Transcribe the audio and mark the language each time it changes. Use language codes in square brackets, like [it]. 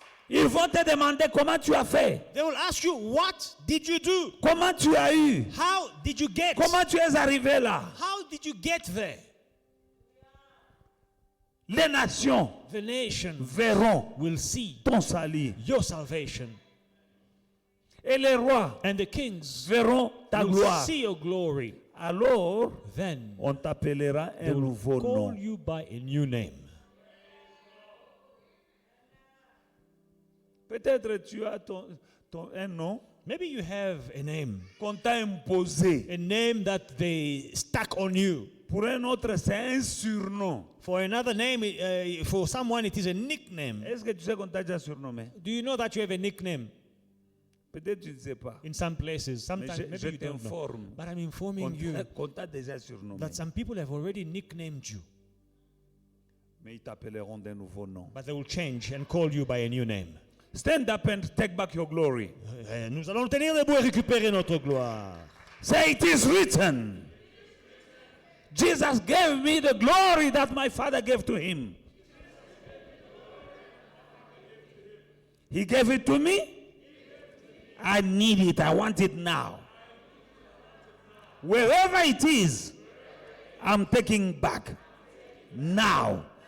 [fr] Ils vont te demander comment tu as fait. [en] They will ask you, what did you do? [fr] Comment tu as eu. [en] How did you get? [fr] Comment tu es arrivé là. [en] How did you get there? [fr] Les nations [en] The nation [fr] verront [en] will see [fr] ton salut. [en] your salvation. [fr] Et les rois [en] And the kings [fr] verront ta [en] will [fr] gloire. [en] see your glory. [fr] Alors, [en] Then [fr] on t'appellera [en] they [fr] un [en] will [fr] nouveau [en] call [fr] nom. [en] you by a new name. [fr] Peut-être tu as un nom [en] Maybe you have a name, [fr] qu'on t'a imposé. [en] a name that they stuck on you. [fr] Pour un autre, c'est un surnom. [en] For another name, for someone, it is a nickname. [fr] Est-ce que tu sais qu'on t'a déjà surnommé? [en] Do you know that you have a nickname [fr] Peut-être tu ne sais pas. [en] in some places? Sometimes [fr] Mais je [en] maybe you don't know. [fr] t'informe [en] But I'm informing you [fr] qu'on t'a déjà surnommé. [en] that some people have already nicknamed you, [fr] Mais ils t'appelleront d'un nouveau nom. [en] but they will change and call you by a new name. Stand up and take back your glory. [fr] Nous allons tenir debout et récupérer notre gloire. [en] Say, it is written. Jesus gave me the glory that my Father gave to him. He gave it to me. I need it. I want it now. Wherever it is, I'm taking back now.